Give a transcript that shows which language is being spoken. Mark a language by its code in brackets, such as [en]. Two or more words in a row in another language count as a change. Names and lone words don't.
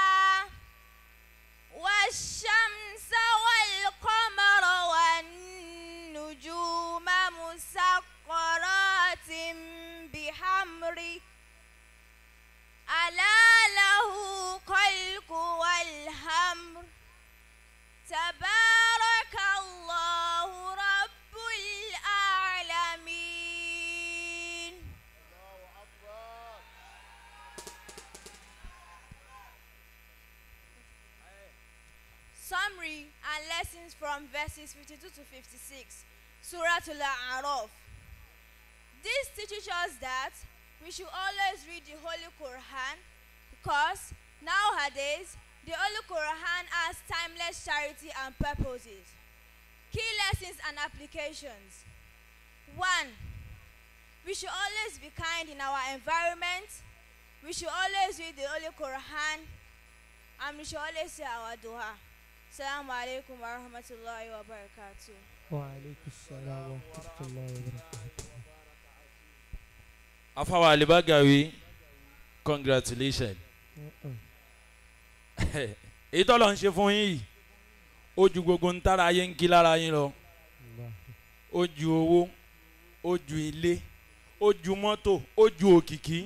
[ar] والشمس والقمر والنجوم مسخرات بأمره ألا له الخلق والأمر تبارك الله رب العالمين. [en] Summary and lessons from verses 52 to 56, Surah Al-A'raf. This teaches us that we should always read the Holy Quran because nowadays the Holy Quran has timeless charity and purposes. Key lessons and applications. 1. We should always be kind in our environment. We should always read the Holy Quran. And we should always say our dua. [ar] السلام عليكم ورحمة الله وبركاته. وعليكم السلام ورحمة الله وبركاته. [en] Afawa Alibagawi, congratulations. [yo] Èyí tó lọ ń ṣe fún yín yìí ó ju gbogbo ń tára ayé ń kí lára yín lọ, ó ju owó, ó ju ilé, ó ju mọ́tò, ó ju òkìkí.